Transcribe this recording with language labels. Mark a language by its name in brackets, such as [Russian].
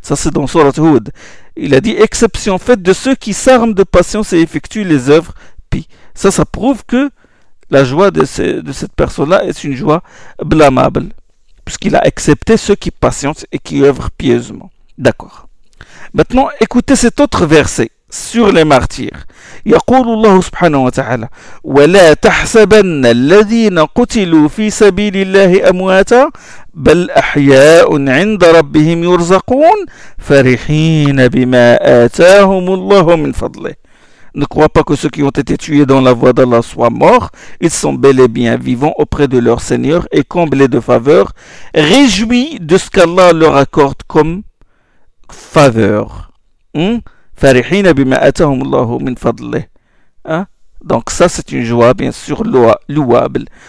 [French] Ça c'est dans sourate Hud. Il a dit exception faite de ceux qui s'arment de patience et effectuent les œuvres pies. Ça prouve que la joie de cette personne-là est une joie blâmable, puisqu'il a accepté ceux qui patientent et qui œuvrent pieusement. D'accord. Maintenant, écoutez cet autre verset sur les martyrs. [Arabic] يقول الله سبحانه وتعالى ولا تحسبن الذين قتلوا في سبيل الله أمواتا بل أحياء عند ربهم يرزقون فرحين بما آتاهم الله من فضله. [French] Ne crois pas que ceux qui ont été tués dans la voie d'Allah soient morts. Ils sont bel et bien vivants auprès de leur Seigneur et comblés de faveur, réjouis de ce qu'Allah leur accorde comme faveur. [Arabic] Farihina bima atahum Allahu min fadlih. [French] Donc ça c'est une joie bien sûr louable.